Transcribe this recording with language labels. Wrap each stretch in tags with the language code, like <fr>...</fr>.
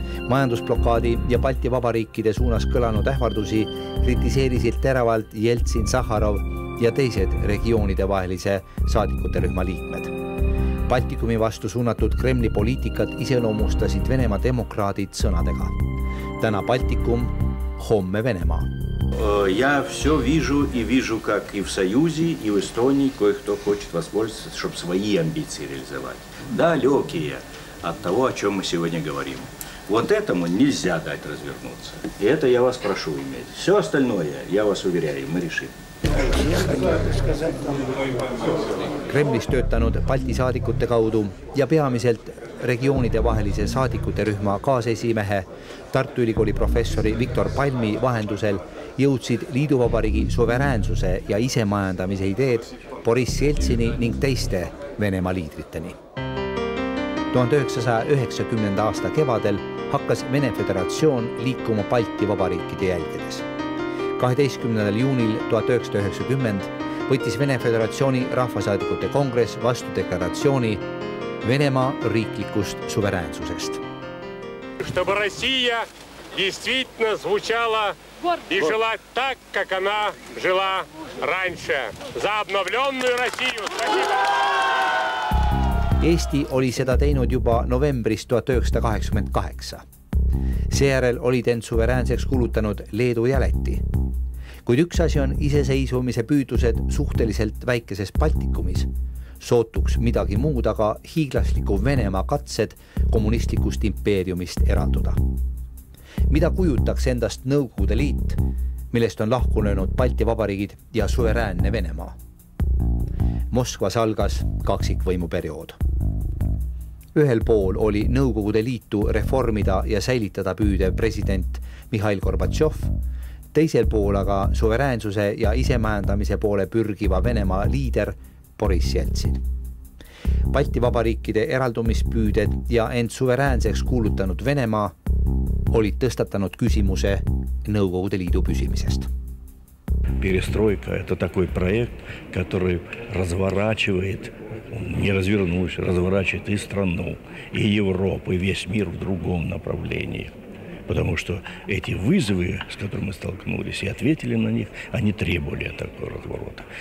<et>Majandusblokaadi ja Balti vabariikide suunas kõlanud ähvardusi kritiseerisid teravalt Jeltsin, Sahharov ja teised regioonide vahelise saadikute rühma liikmed. Baltikumi vastu suunatud Kremli poliitikat iseloomustasid Venemaa demokraadid sõnadega. Täna Baltikum, homme Venemaa.</et> <ru>Я все вижу и вижу, как и в Союзе, и в Эстонии кое-кто хочет воспользоваться, чтобы свои амбиции реализовать. Далекие от того, о чем мы сегодня говорим. Вот этому нельзя дать развернуться. И это я вас прошу иметь. Все остальное, я вас уверяю, мы решим.</ru> <et>Kremlis töötanud Balti saadikute kaudu ja peamiselt regioonide vahelise saadikute rühma kaasesimehe Tartu Ülikooli professori Viktor Palmi vahendusel jõudsid liiduvabariigi suveräänsuse ja isemajandamise ideed Boris Jeltsini ning teiste Venemaa liidriteni. 1990. aasta kevadel hakkas Vene Föderatsioon liikuma Balti vabariikide jälgedes. 12. juunil 1990 võttis Vene Föderatsiooni rahvasaadikute kongress vastu deklaratsiooni Venemaa riiklikust suveräänsusest.</et> <ru>Чтобы Россия действительно звучала и жила так, как она жила раньше. За обновленную Россию!</ru> <et>Eesti oli seda teinud juba novembris 1988. Seejärel olid end suveräänseks kuulutanud Leedu ja Läti. Kuid üks asi on iseseisvumise püüdlused suhteliselt väikeses Baltikumis, sootuks midagi muud aga hiiglasliku Venemaa katsed kommunistlikust impeeriumist eralduda. Mida kujutaks endast Nõukogude Liit, millest on lahku löönud Balti vabariigid ja suveräänne Venemaa? Moskvas algas kaksikvõimuperiood. Ühel pool oli Nõukogude Liitu reformida ja säilitada püüdev president Mihhail Gorbatšov, teisel pool aga suveräänsuse ja isemajandamise poole pürgiva Venemaa liider Boris Jeltsin. Balti vabariikide eraldumispüüded ja end suveräänseks kuulutanud Venemaa olid tõstatanud küsimuse Nõukogude Liidu püsimisest.</et> <ru>Перестройка – это такой проект, который разворачивает, не развернувшись, разворачивает и страну, и Европу, и весь мир в другом направлении. Потому что эти вызовы, с которыми мы столкнулись и ответили на них, они требовали такого разворота.</ru>